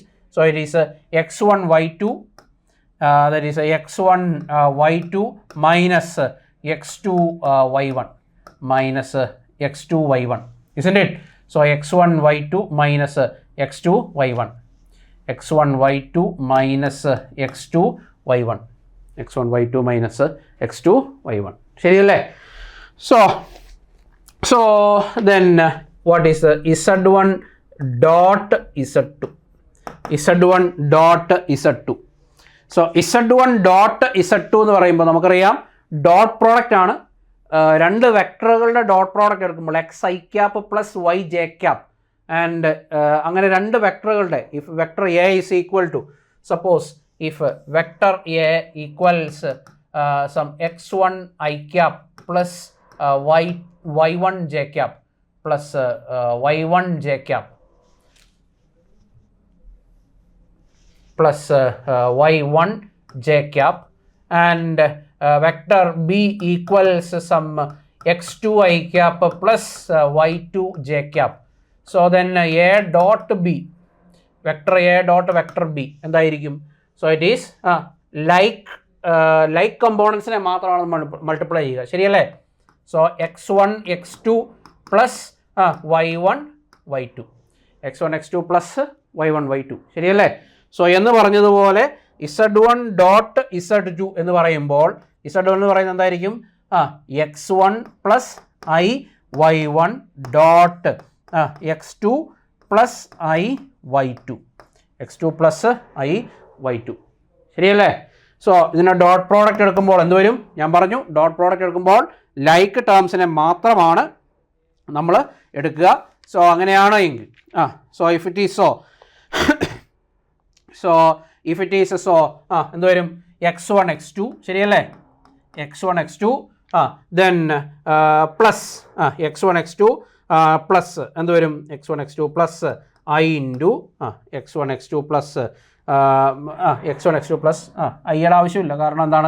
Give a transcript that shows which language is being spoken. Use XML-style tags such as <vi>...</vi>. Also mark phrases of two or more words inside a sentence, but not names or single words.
<en>So it is x1 y2, that is x1 y2 minus x2 y1 minus x2 y1, isn't it? So x1 y2 minus x2 y1, x1 y2 minus x2 y1, x1 y2 minus x2 y1.</en> <ml>ശരിയല്ലേ?</ml> <en>So then what is z1 dot z2? z1 dot z2. So z1 dot z2</en> <ml>എന്ന് പറയുമ്പോൾ നമുക്കറിയാം</ml> <en>dot product ആണ്.</en> <ml>രണ്ട് വെക്ടറുകളുടെ</ml> <en>dot product എടുക്കുമ്പോൾ x i cap plus y j cap and</en> <ml>അങ്ങനെ രണ്ട് വെക്ടറുകളുടെ</ml> <en>if vector a is equal to suppose if vector a equals some x1 i cap plus y1 j cap plus y1 j cap plus y1 j cap and vector b equals some x2 I cap plus y2 j cap. So then a dot b, vector a dot vector b എന്തായിരിക്കും? So it is like components</en> <ml>നെ മാത്രമാണ് മൾട്ടിപ്ലൈ ചെയ്യുക. ശരിയല്ലേ?</ml> <en>So x1 x2 plus y1 y2, x1 x2 plus y1 y2.</en> <ml>ശരിയല്ലേ? സോ എന്ന് പറഞ്ഞതുപോലെ z1 ഡോട്ട് z2 എന്ന് പറയുമ്പോൾ z1 എന്ന് പറയുന്നത് എന്തായിരിക്കും?</ml> <en>x1 പ്ലസ് i y1 ഡോട്ട് x2 പ്ലസ് i y2, x2 പ്ലസ് i y2.</en> <ml>ശരിയല്ലേ? സോ ഇതിൻ്റെ</ml> <en>dot product</en> <ml>എടുക്കുമ്പോൾ എന്ത് വരും? ഞാൻ പറഞ്ഞു</ml> <en>dot product</en> <ml>എടുക്കുമ്പോൾ</ml> <en>like terms</en> <ml>മാത്രമാണ് നമ്മൾ എടുക്കുക. സോ അങ്ങനെയാണ് എങ്കിൽ</ml> <en>so if it is if it is</en> <ml>എന്ത് വരും?</ml> <en>x1 x2. ശരിയല്ലേ? x1 x2 ദെൻ പ്ലസ് x1 x2 പ്ലസ്</en> <ml>എന്ത് വരും?</ml> <en>x1 x2 പ്ലസ് i ഇൻറ്റു x1 x2 പ്ലസ് x1 x2 പ്ലസ്</en> <ml>ഐയുടെ ആവശ്യമില്ല, കാരണം എന്താണ്?</ml>